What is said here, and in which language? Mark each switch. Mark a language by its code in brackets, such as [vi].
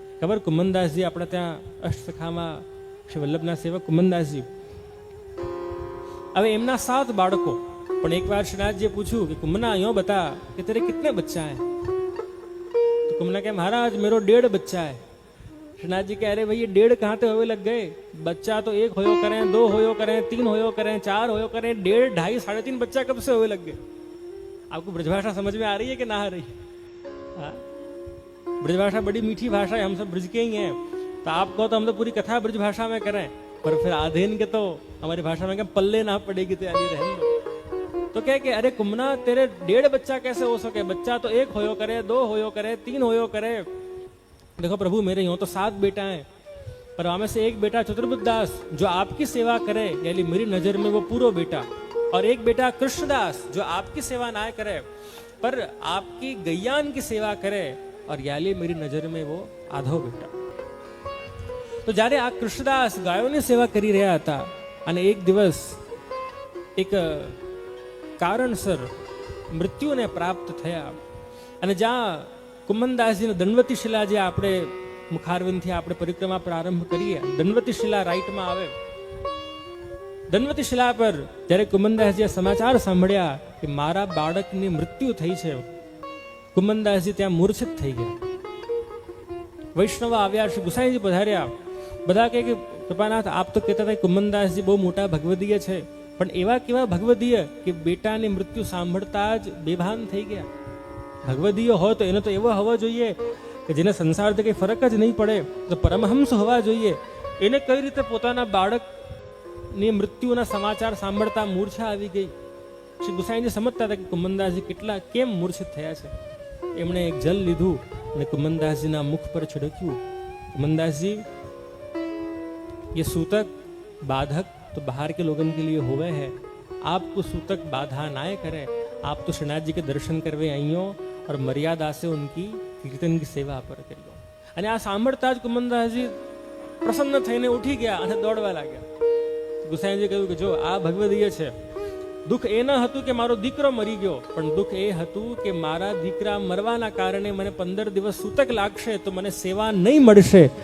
[gu] ખબર, કુમનદાસજી આપણા ત્યાં અષ્ટસખામાં શ્રી વલ્લભના સેવક કુમનદાસજી, હવે એમના 7 બાળકો, પણ એકવાર શ્રીનાથજીએ પૂછ્યું કે [hi] કુમના યો બતા કે તેરે કિતને બચ્ચા હૈ? [gu] તો કુમના કે [hi] મહારાજ મેરો 1.5 बच्चा है. श्रीनाथ जी कह रहे भाई ये 1.5 कहाँ से होने लग गए? बच्चा तो 1 होयो करें, 2 होयो करें, 3 होयो करें, 4 होयो करें, 1.5, 2.5, 3.5 बच्चा कब से होने लग गए? आपको ब्रजभाषा समझ में आ रही है कि ना आ रही? हाँ, ब्रजभाषा बड़ी मीठी भाषा है, हम सब ब्रज के ही हैं. तो आप कहो तो हम तो पूरी कथा ब्रजभाषा में करें, पर फिर आधे के तो हमारी भाषा में क्या पल्ले ना पड़ेगी तो यानी रहने दो. तो कह के अरे कुमना तेरे 1.5 बच्चा कैसे हो सके? बच्चा तो 1 होयो करे, 2 होयो करे, 3 होयो करे. देखो प्रभु, मेरे यूं तो 7 बेटा हैं, पर हमें से एक बेटा चतुर्बुद्धदास जो आपकी सेवा करे, यानी मेरी नजर में वो पूरा बेटा, और एक बेटा कृष्णदास जो आपकी सेवा ना करे पर आपकी गैयान की सेवा करे, और यानी मेरी नजर में वो आधो बेटा. [gu] तो જ્યારે આ કૃષ્ણદાસ ગાયોની સેવા કરી રહ્યા હતા અને એક દિવસ એક કારણસર મૃત્યુને પ્રાપ્ત થયા, અને જ્યાં કુમનદાસજીને દંડવતી શિલા, જે આપણે મુખારવિંદથી આપણે પરિક્રમા પ્રારંભ કરીએ, દંડવતી શિલા રાઈટમાં આવે. દંડવતી શિલા પર જ્યારે કુમનદાસજીએ સમાચાર સાંભળ્યા કે મારા બાળકની મૃત્યુ થઈ છે, કુમનદાસજી ત્યાં મૂર્છિત થઈ ગયા. વૈષ્ણવ આવ્યા, શ્રી ગુસાઈજી પધાર્યા. બધા કહે કે કૃપાનાથ, આપ તો કહેતા હતા કુમનદાસજી બહુ મોટા ભગવદીય છે, પણ એવા કેવા ભગવદીય કે બેટાની મૃત્યુ સાંભળતા જ બેભાન થઈ ગયા. ભગવદીય હોય તો એનો તો એવો હોવો જોઈએ કે જેને સંસારથી કંઈ ફરક જ નહીં પડે, તો પરમહંસ હોવા જોઈએ. એને કઈ રીતે પોતાના બાળકની મૃત્યુના સમાચાર સાંભળતા મૂર્છા આવી ગઈ? શ્રી ગુસાઈજી સમજતા હતા કે કુમનદાસજી કેમ મૂર્છિત થયા છે. એમણે એક જલ લીધું અને કુમનદાસજીના મુખ પર छिड़क्યું. [hi] कमनदास ये सूतक बाधक तो बाहर के लोगों के लिए हुए हैं, आपको सूतक बाधा ना करे, आप तो श्रीनाथ जी के दर्शन करवे आइयो और मर्यादा से उनकी कीर्तन की सेवा पर करियो. [gu] અને આ સાંભળતા જ કુમનદાસજી પ્રસન્ન થઈને ઉઠી ગયા અને દોડવા લાગ્યા. ગુસાઈજી કહ્યું કે જો આ ભગવદીય છે, દુઃખ એ ન હતું કે મારો દીકરો મરી ગયો, પણ દુઃખ એ હતું કે મારા દીકરા મરવાના કારણે મને 15 દિવસ સૂતક લાગશે તો મને સેવા નહીં મળશે.